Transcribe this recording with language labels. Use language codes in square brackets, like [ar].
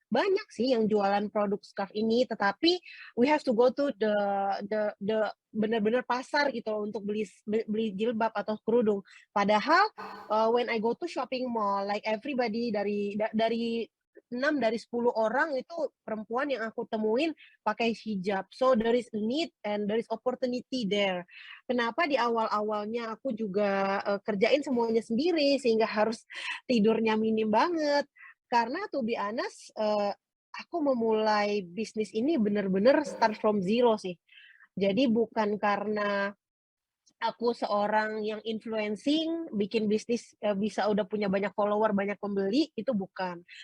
[id] Banyak sih yang jualan produk scarf ini, tetapi [en] we have to go to the [id] benar-benar pasar gitu loh untuk beli jilbab atau kerudung. Padahal [en] when I go to shopping mall, like everybody [id] dari 6 dari 10 orang itu perempuan yang aku temuin pakai hijab. [en] So there is a need and there is opportunity there. [id] Kenapa di awal-awalnya aku juga kerjain semuanya sendiri sehingga harus tidurnya minim banget. Karena [en] to be honest, [id] aku memulai bisnis ini benar-benar [en] start from zero [id] sih. Jadi bukan karena aku seorang yang influencing, bikin bisnis bisa udah punya banyak follower, banyak pembeli, itu bukan.